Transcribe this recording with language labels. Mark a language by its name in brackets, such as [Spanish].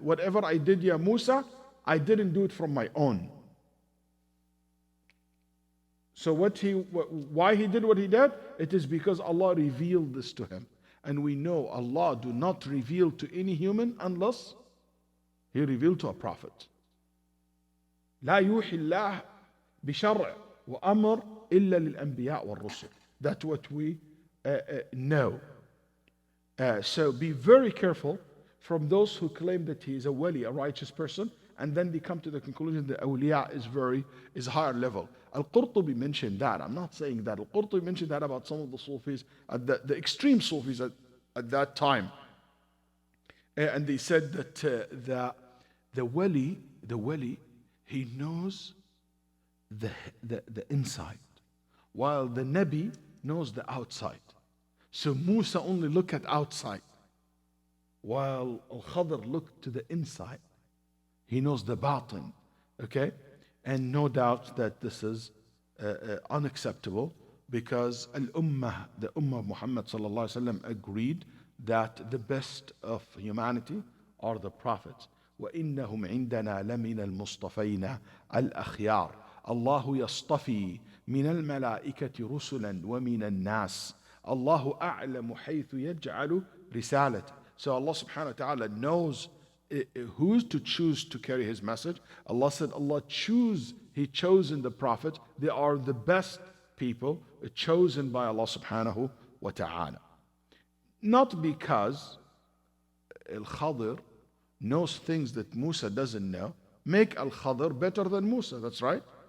[English] Whatever I did, Ya Musa, I didn't do it from my own. So why he did what he did? It is because Allah revealed this to him. And we know Allah do not reveal to any human unless He revealed to a prophet. [Arabic] لا يوحي الله بشرع وأمر إلا للأنبياء والرسل. [English] That's what we know. So be very careful from those who claim that he is a wali, a righteous person, and then they come to the conclusion that awliya is higher level. Al-Qurtubi mentioned that. I'm not saying that. Al-Qurtubi mentioned that about some of the Sufis, the extreme Sufis at that time. And they said that the wali, he knows the inside, while the Nabi knows the outside. So Musa only looked at outside, while Al-Khadr looked to the inside. He knows the batin, okay? And no doubt that this is unacceptable, because the Ummah of Muhammad sallallahu alaihi wasallam agreed that the best of humanity are the prophets. [Arabic] وَإِنَّهُمْ عِنْدَنَا لَمِنَ الْمُصْطَفَيْنَ الْأَخْيَارِ الله يصطفي من الملائكة رسلا ومن الناس الله أعلم حيث يجعل رسالته. [English] So Allah subhanahu wa ta'ala knows who's to choose to carry his message. Allah said He chosen the prophet. They are the best people chosen by Allah subhanahu wa ta'ala. Not because Al-Khadr knows things that Musa doesn't know, make Al-Khadr better than Musa. That's right.